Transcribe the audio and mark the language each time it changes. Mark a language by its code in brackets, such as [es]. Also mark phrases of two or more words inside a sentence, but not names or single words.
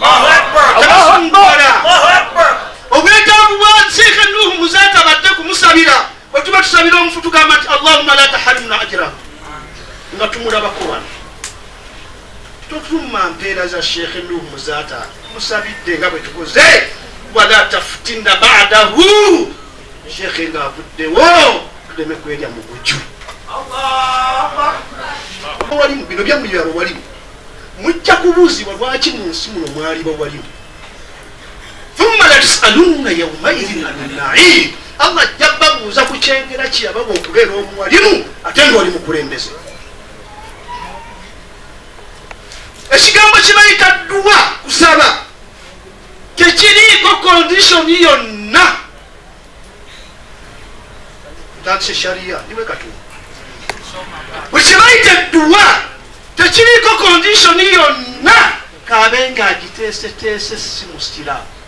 [lg] obwetaavu bwa Sheikh Nuhu Muzaata badde kumusabira bwe tuba tusabira omufu tugamba nti [ar] اللهم لا تحرمنا أجره [lg] nga tumulabako wano totuma mpeera za Sheikh Nuhu Muzaata musabidde nga bwe tukoze [ar] ولا تفتنا بعده [lg] Sheikh nga avuddewo tuleme kwerya mu bujju walimu bino byammwe byabo walimu mujja kubuuzibwa lwaki mu nsi muno mwali bawalimu [ar] ثم لتسألن يومئذ عن النعيم [lg] Allah ajja babuuza ku kyengera kiyababa okubeera omuwalimu ate nga oli mukulembeze ekigambo kibayita dduwa kusaba tekiriiko kondishoni yonna ntandise shariya niwe katumba bwe kibayita edduwa tekiriiko kondishoni yonna kabe nga agiteeseteese si musiraamu